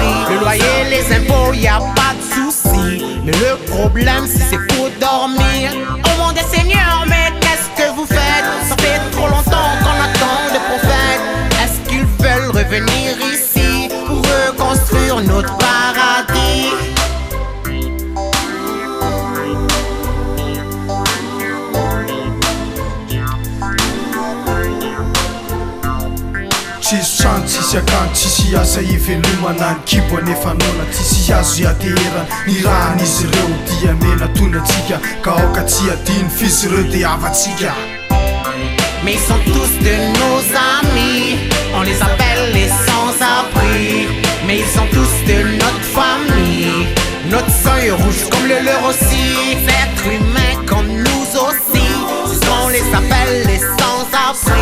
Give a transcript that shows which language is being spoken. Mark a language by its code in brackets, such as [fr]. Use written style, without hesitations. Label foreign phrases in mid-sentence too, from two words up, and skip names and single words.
[fr] Le loyer, les impôts, y a pas de souci. Mais le problème, si c'est pour dormir. Oh mon Dieu Seigneur, mais qu'est-ce que vous faites? Ça fait trop longtemps qu'on attend le prophète. Est-ce qu'ils veulent revenir ici pour reconstruire notre paradis? [mg] Tsisy trano, tsisy akanjo, tsisy asa ivelomana ny kibo anefa nona. Tsisy azo iaterana ny rahan'izy ireo dia mena tondratsika. Ka aoka tsy adino fizy ireo dia avatsika. [fr] Mais ils sont tous de nos amis. On les appelle les sans-abri. Mais ils sont tous de notre famille. Notre sang est rouge comme le leur aussi. Êtres humains comme nous aussi, c'est ce qu'on les appelle les sans-abri.